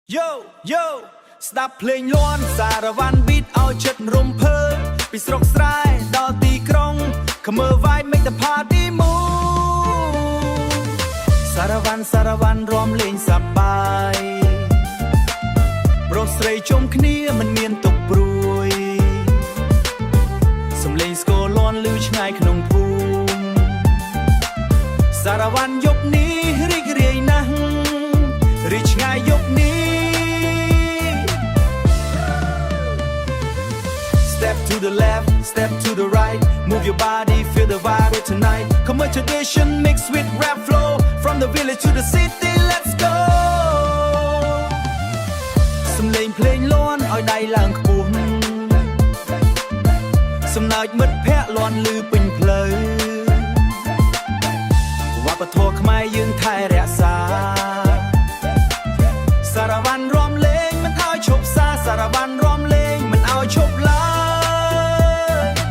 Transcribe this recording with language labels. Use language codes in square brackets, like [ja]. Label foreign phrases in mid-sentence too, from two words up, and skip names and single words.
[km] Yo Yo ស្ដាប់ភ្លេងលាន់សារវ៉ាន់ beat ឲ្យចិត្តរំភើបពីស្រុកស្រែដល់ទីក្រុង [en] Come on vibe make the party move [km] សារវ៉ាន់រំលេងសប្បាយប្រុសស្រីជុំគ្នាមិនមានទុកព្រួយ សំឡេងស្គរលាន់ឮឆ្ងាយក្នុងភូមិសារវ៉ាន់យប់នេះរីករាយណាស់រីឆ្ងាយយប់នេះ [en] Step to the left, step to the right. Move your body, feel the vibe tonight. Come on, tradition mixed with rap flow. From the village to the city, let's go. [km] សំឡេងភ្លេងលាន់ឲ្យដៃឡើងខ្ពស់សំណើចមិត្តភ័ក្តិលាន់ឮពេញផ្លូវវប្បធម៌ខ្មែរយើងថែរក្សាសារវ៉ាន់រំលេងមិនឲ្យឈប់សារវ៉ាន់រំលេងមិនឲ្យឈប់ឡើយ